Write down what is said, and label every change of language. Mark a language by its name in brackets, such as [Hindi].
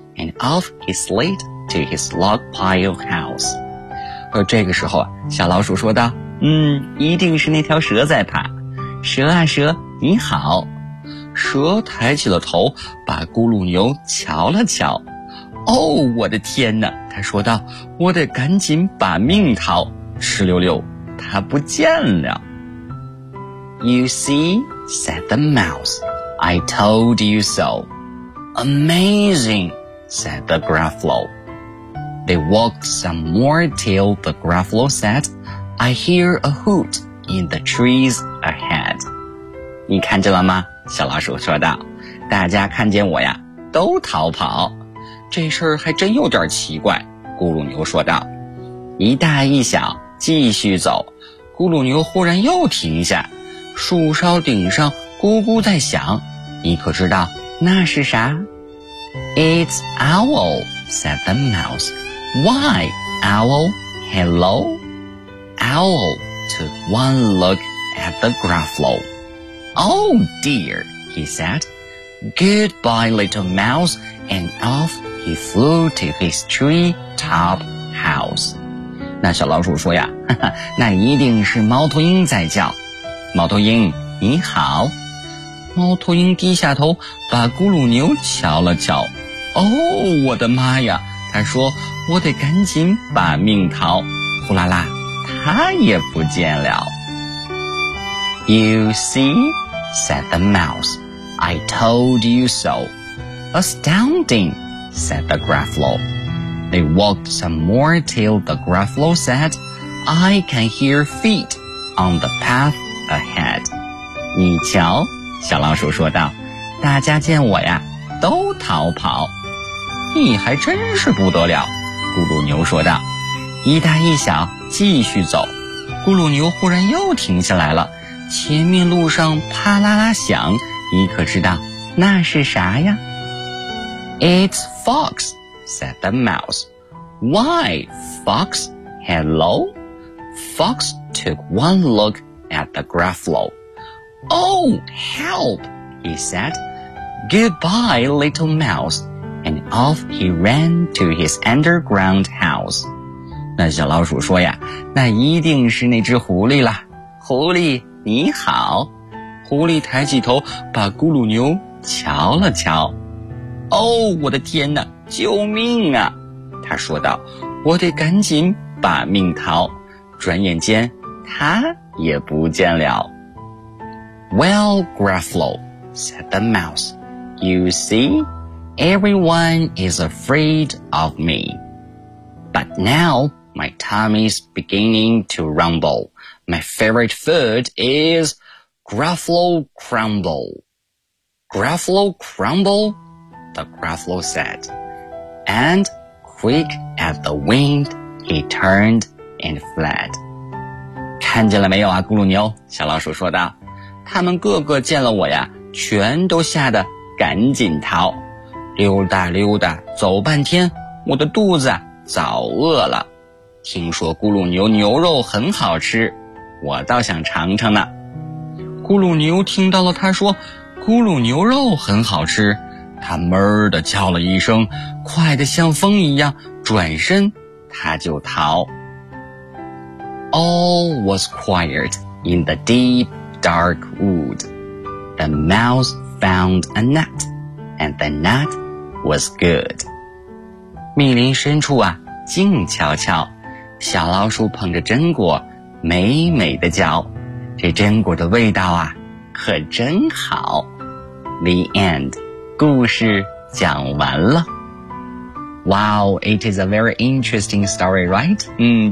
[English] And off he slid to his log pile house. [Chinese] 而这个时候，小老鼠说道，一定是那条蛇在爬。蛇啊蛇，你好。蛇抬起了头，把咕噜牛瞧了瞧。哦，我的天哪，他说道，我得赶紧把命逃。哧溜溜。他不见了。 [English] You see, said the mouse, I told you so. Amazing, said the Gruffalo. They walked some more till the Gruffalo said, I hear a hoot in the trees ahead. [Chinese] 你看见了吗？小老鼠说道，大家看见我呀，都逃跑。这事儿还真有点奇怪，咕噜牛说道，一大一小继续走，咕噜牛忽然又停下，树梢顶上咕咕在响，你可知道那是啥？ [English] It's owl, said the mouse. Why, owl, hello? Owl took one look at the Gruffalo. Oh dear, he said. Goodbye, little mouse, and off he flew to his tree top house. [Chinese] 那小老鼠说呀，哈哈，那一定是猫头鹰在叫。猫头鹰，你好。猫头鹰低下头，把咕噜牛瞧了瞧。哦，我的妈呀，他说，我得赶紧把命逃。呼啦啦，他也不见了。 [English] You see, said the mouse, I told you so. Astounding, said the Gruffalo. They walked some more till the Gruffalo said, I can hear feet on the path ahead. [Chinese] 你瞧，小老鼠说道，大家见我呀，都逃跑。你还真是不得了，咕噜牛说道，一大一小继续走。咕噜牛忽然又停下来了，前面路上啪啦啦响，你可知道那是啥呀？ [English] It's fox. said the mouse. Why, fox, hello? Fox took one look at the Gruffalo. Oh, help, he said. Goodbye, little mouse. And off he ran to his underground house. [Chinese] 那小老鼠说呀，那一定是那只狐狸了。狐狸，你好。狐狸抬起头，把咕噜牛瞧了瞧。哦，我的天哪，救命啊，他说道，我得赶紧把命逃。转眼间他也不见了。 [English] Well, Gruffalo, said the mouse, you see, everyone is afraid of me. But now my tummy is beginning to rumble. My favorite food is Gruffalo crumble. Gruffalo crumble, the Gruffalo said. And quick as the wind, he turned and fled. [Chinese] 看见了没有啊，咕噜牛，小老鼠说道，他们个个见了我呀，全都吓得赶紧逃。溜达溜达走半天，我的肚子早饿了。听说咕噜牛牛肉很好吃，我倒想尝尝呢。咕噜牛听到了他说咕噜牛肉很好吃，他闷地叫了一声，快得像风一样转身他就逃。 [English] All was quiet in the deep dark wood. The mouse found a nut, and the nut was good. [Chinese] 密林深处啊，静悄悄，小老鼠捧着榛果美美的嚼，这榛果的味道啊可真好。 [English] The end. [Chinese] 故事讲完了。 [English] Wow, it is a very interesting story, right?